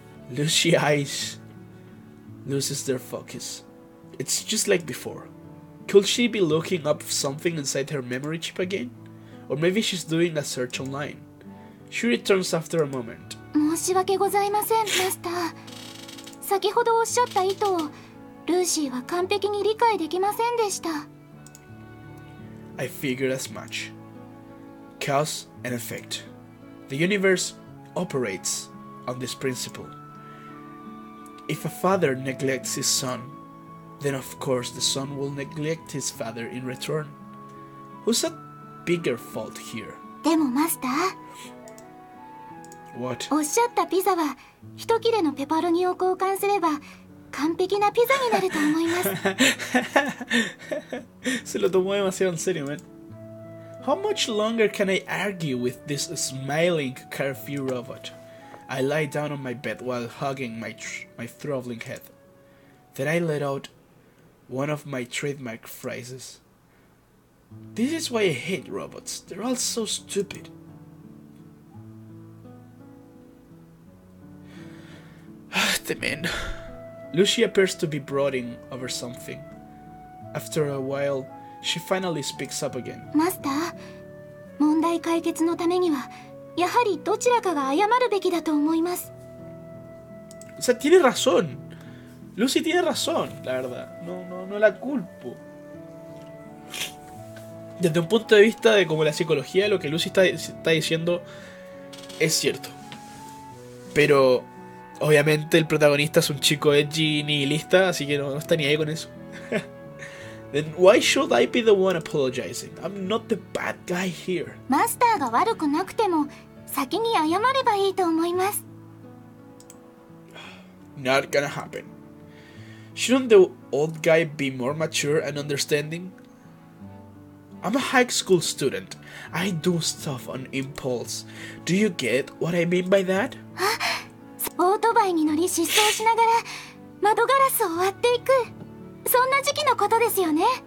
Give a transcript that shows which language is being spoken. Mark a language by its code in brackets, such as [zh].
[en] Lucy's eyes loses their focus. It's just like before. Could she be looking up something inside her memory chip again? Or maybe she's doing a search online. She returns after a moment. [ja] 申し訳ございません、マスター。先ほどおっしゃった意図をルーシーは完璧に理解できませんでした。 [en] I figured as much. Cause and effect. The universe operates on this principle. If a father neglects his son, then of course the son will neglect his father in return. Who's at bigger fault here? [ja] でもマスター。 [en] What? [ja] おっしゃったピザは一切れのペパロニを交換すれば完璧なピザになると思います。 [es] Se lo tomó demasiado en serio, man. [en] How much longer can I argue with this smiling, carefree robot? I lie down on my bed while hugging my throbbing head. Then I let out one of my trademark phrases. This is why I hate robots. They're all so stupid. The man. Lucy appears to be brooding over something. After a while, she finally speaks up again. [ja] マスター、問題解決のためにはやはりどちらかが謝るべきだと思います。 [es] O sea, tiene razón. Lucy tiene razón, la verdad. No la culpo. Desde un punto de vista de como la psicología, lo que Lucy está diciendo es cierto. Pero obviamente el protagonista es un chico edgy nihilista, así que no está ni ahí con eso. [en] Then why should I be the one apologizing? I'm not the bad guy here. [ja] マスターが悪くなくても先に謝ればいいと思います。 [en] Not gonna happen. Shouldn't the old guy be more mature and understanding? I'm a high school student. I do stuff on impulse. Do you get what I mean by that? [ja] オートバイに乗り失踪しながら窓ガラスを割っていく、そんな時期のことですよね。